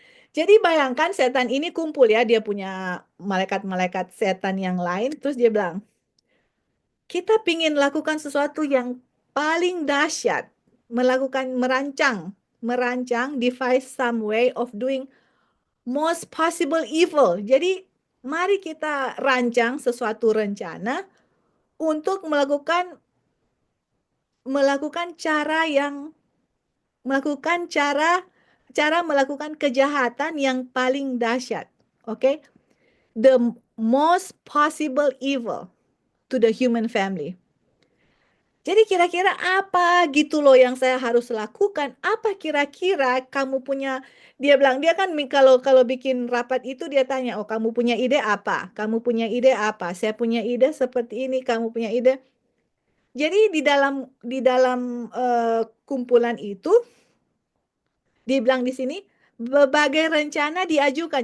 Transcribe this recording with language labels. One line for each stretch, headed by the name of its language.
Indonesian: Jadi bayangkan setan ini kumpul ya, dia punya malaikat-malaikat setan yang lain, terus dia bilang, kita pingin lakukan sesuatu yang paling dahsyat, merancang,
English: devise some way of doing most possible evil.
Indonesian: Jadi mari kita rancang sesuatu rencana untuk melakukan cara yang melakukan cara melakukan kejahatan yang paling dahsyat. Oke?
English: The most possible evil to the human family.
Indonesian: Jadi kira-kira apa gitu loh yang saya harus lakukan? Apa kira-kira kamu punya? Dia bilang dia kan kalau kalau bikin rapat itu dia tanya, oh kamu punya ide apa? Kamu punya ide apa? Saya punya ide seperti ini. Kamu punya ide? Jadi di dalam kumpulan itu dibilang di sini berbagai rencana diajukan.